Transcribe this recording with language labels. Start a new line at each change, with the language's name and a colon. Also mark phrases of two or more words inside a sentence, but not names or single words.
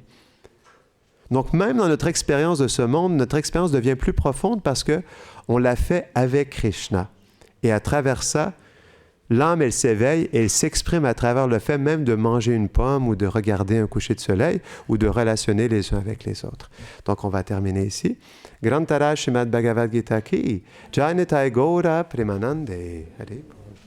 French: Donc même dans notre expérience de ce monde, notre expérience devient plus profonde parce qu'on l'a fait avec Krishna. Et à travers ça, l'âme, elle s'éveille et elle s'exprime à travers le fait même de manger une pomme ou de regarder un coucher de soleil ou de relationner les uns avec les autres. Donc, on va terminer ici.
Hindi: ग्रन्थराज श्रीमद् भगवद् गीता की, जय निताइ गौर प्रेमानन्दे.
French: Allez.